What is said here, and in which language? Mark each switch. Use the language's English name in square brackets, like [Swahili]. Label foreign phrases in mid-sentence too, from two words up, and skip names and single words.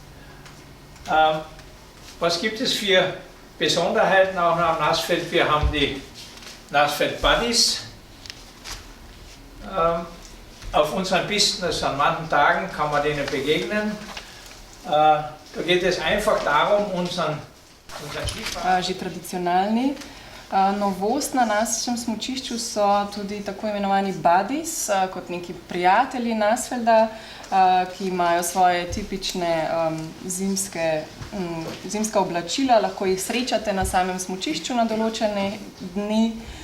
[German] Was gibt es für Besonderheiten auch noch am Nassfeld? Wir haben die Nassfeld Buddies. Auf unseren Pisten, also an manchen Tagen, kann man denen begegnen. Da geht es einfach darum, unseren Skifahrer. [Slovenian] Že tradicionalni. Novost na našem smučišču so tudi tako imenovani buddies, kot neki prijatelji Nassfelda, ki imajo svoje tipične zimska oblačila, lahko jih srečate na samem smučišču na določene dni.